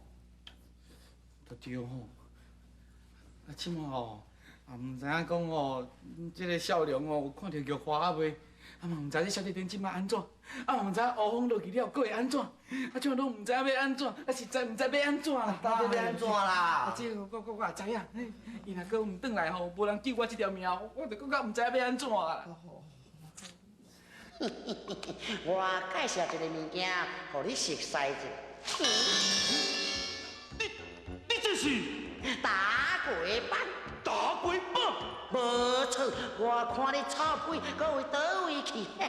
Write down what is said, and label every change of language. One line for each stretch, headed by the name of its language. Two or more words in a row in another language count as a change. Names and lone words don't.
Min Nan Chinese: 都对吼，啊，即马吼，也唔知影讲吼，这个少龙哦，有看到玉花啊袂？啊嘛唔知你小弟弟即马安怎？啊嘛唔知乌风落去了，佫会安怎？啊，即马拢唔知要安怎，啊实在唔知要安怎啦。到底要安怎啦？啊，这个我也知影，伊若佫唔转来吼，无人救我这条命，我就佫较唔知要安怎啊。我介绍一个物件，互你熟悉者。你这是打鬼棒，打鬼棒？无错，我看你臭屁，搁为倒位去？